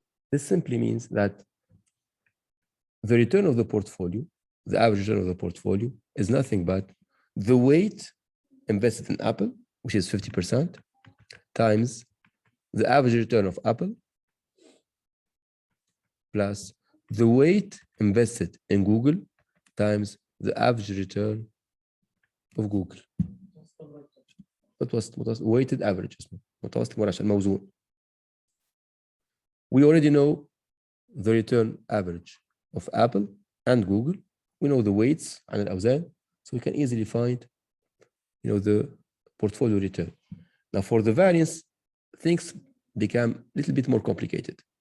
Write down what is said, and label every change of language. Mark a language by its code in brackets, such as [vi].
[en] This simply means that the return of the portfolio, the average return of the portfolio, is nothing but the weight invested in Apple, which is 50%, times the average return of Apple, plus the weight invested in Google, times the average return of Google. [ar] متوسط [en] weighted average [ar] اسمه متوسط مرشح موزون. [en] We already know the return average of Apple and Google. We know the weights [ar] عن الأوزان, [en] so we can easily find, the portfolio return. Now for the variance, things become a little bit more complicated.